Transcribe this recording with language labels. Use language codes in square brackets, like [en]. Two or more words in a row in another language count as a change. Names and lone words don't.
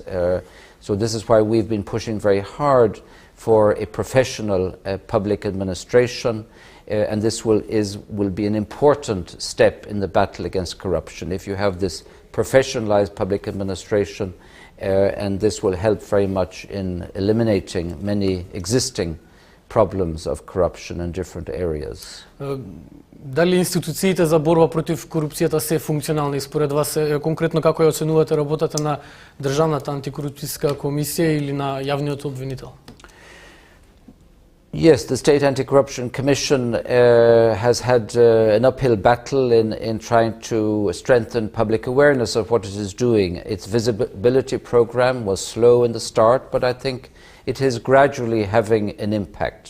[en] So this is why we've been pushing very hard for a professional public administration, and this will be an important step in the battle against corruption. If you have this professionalized public administration, and this will help very much in eliminating many existing problems of corruption in different areas. [mk] Дали институциите за борба против корупцијата се функционални според вас? Конкретно како ја оценувате работата на Државната антикорупцијска комисија или на јавниот обвинител? [en] Yes, the State Anti-Corruption Commission has had an uphill battle in trying to strengthen public awareness of what it is doing. Its visibility program was slow in the start, but I think it is gradually having an impact.